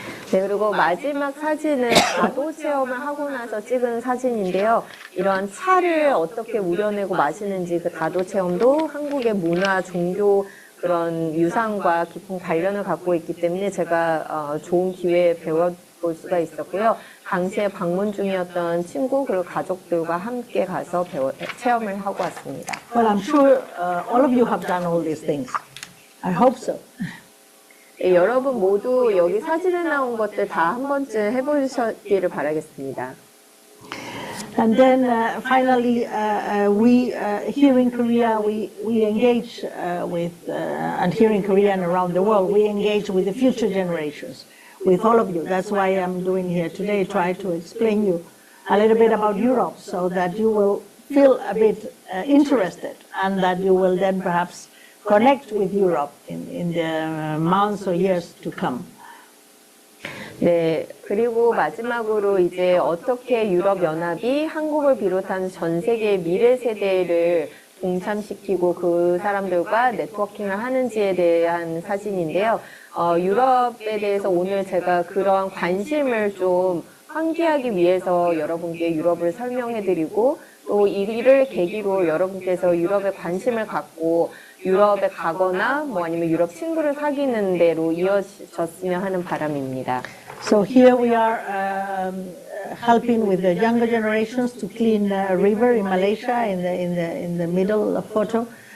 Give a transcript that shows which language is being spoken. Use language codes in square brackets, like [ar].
[ko] 네, 그리고 마지막 사진은 다도 체험을 하고 나서 찍은 사진인데요. 이런 차를 어떻게 우려내고 마시는지 그 다도 체험도 한국의 문화, 종교 그런 유산과 깊은 관련을 갖고 있기 때문에 제가 좋은 기회에 배워볼 수가 있었고요. 당시에 방문 중이었던 친구 그리고 가족들과 함께 가서 체험을 하고 왔습니다. [en] Well, I'm sure all of you have done all these things. I hope so. [ko] 네, 여러분 모두 여기 사진에 나온 것들 다 한 번쯤 해보셨기를 바라겠습니다. [en] And then finally, we here in Korea, we engage with, and here in Korea and around the world, we engage with the future generations, with all of you. That's why I'm doing here today, try to explain you a little bit about Europe so that you will feel a bit interested and that you will then perhaps connect with Europe in the months or years to come. [ko] 네, 그리고 마지막으로 이제 어떻게 유럽연합이 한국을 비롯한 전 세계의 미래 세대를 동참시키고 그 사람들과 네트워킹을 하는지에 대한 사진인데요. 유럽에 대해서 오늘 제가 그러한 관심을 좀 환기하기 위해서 여러분께 유럽을 설명해드리고 또 이를 계기로 여러분께서 유럽에 관심을 갖고 유럽에 가거나 뭐 아니면 유럽 친구를 사귀는 데로 이어졌으면 하는 바람입니다. [en] So here we are helping with the younger generations to clean river in Malaysia in the middle photo.